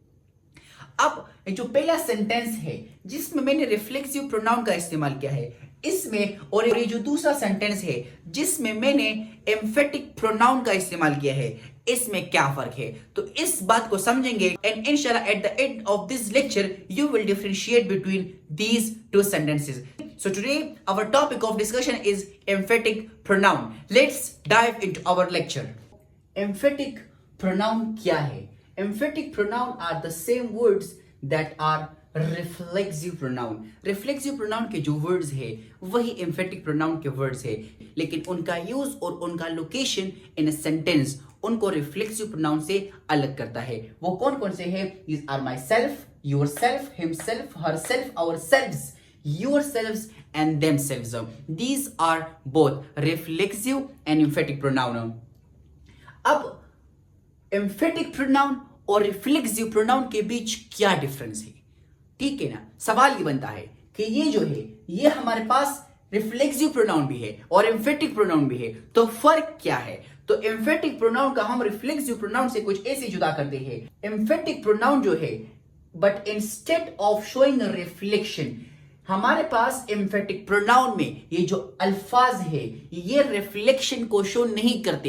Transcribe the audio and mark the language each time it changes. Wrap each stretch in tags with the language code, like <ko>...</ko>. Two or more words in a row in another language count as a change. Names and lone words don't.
<hi>अब जो पहला सेंटेंस है जिसमें मैंने</hi> <en>reflexive pronoun</en> <hi>का इस्तेमाल किया है इसमें, और ये जो दूसरा सेंटेंस है जिसमें मैंने</hi> <en>emphatic pronoun</en> <hi>का इस्तेमाल किया है, इसमें क्या फर्क है, तो इस बात को समझेंगे.</hi> <en>and इंशाल्लाह at the end of this lecture you will differentiate between these two sentences. So today our topic of discussion is emphatic pronoun. Let's dive into our lecture. Emphatic pronoun</en> <hi>क्या है?</hi> <en>Emphatic pronoun are the same words that are reflexive pronoun. Reflexive pronoun</en> <hi>के जो words है वही</hi> <en>emphatic pronoun</en> <hi>के words है, लेकिन उनका use और उनका</hi> <en>location in a sentence</en> <hi>उनको</hi> <en>reflexive pronoun</en> <hi>से अलग करता है. वो कौन कौन से है?</hi> <en>These are myself, yourself, himself, herself, ourselves, yourselves and themselves. These are both reflexive and emphatic pronoun.</en> <hi>अब</hi> <en>emphatic pronoun</en> <hi>और</hi> <en>reflexive pronoun</en> <hi>के बीच क्या डिफरेंस है? ठीक है ना. सवाल ये बनता है कि ये जो है ये हमारे पास</hi> <en>reflexive pronoun</en> <hi>भी है और</hi> <en>emphatic pronoun</en> <hi>भी है, तो फर्क क्या है? तो</hi> <en>emphatic pronoun</en> <hi>का हम</hi> <en>reflexive pronoun</en> <hi>से कुछ ऐसे जुदा करते हैं.</hi> <en>emphatic pronoun</en> <hi>जो है,</hi> <en>but instead of showing reflection,</en> <hi>हमारे पास</hi> <en>emphatic pronoun</en> <hi>में ये जो अल्फाज है ये रिफ्लेक्शन को शो नहीं करते.</hi>